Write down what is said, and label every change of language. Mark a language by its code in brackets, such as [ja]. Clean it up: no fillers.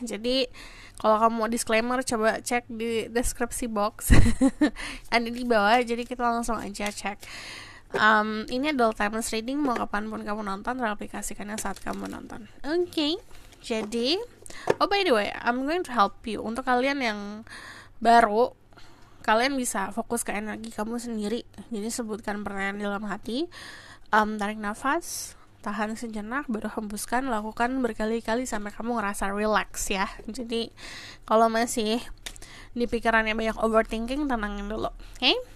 [id] Jadi kalau kamu mau disclaimer, coba cek di deskripsi box ada di bawah. Jadi kita langsung aja cek. Ini adalah timeless reading, mau kapanpun kamu nonton, teraplikasikannya saat kamu nonton. Oke. [en] Jadi, by the way, I'm going to help you. [id] Untuk kalian yang baru, kalian bisa fokus ke energi kamu sendiri. Jadi sebutkan pertanyaan dalam hati, tarik nafas, tahan sejenak, baru hembuskan, lakukan berkali-kali sampai kamu ngerasa relax ya. Jadi kalau masih di pikirannya banyak overthinking, tenangin dulu. Oke?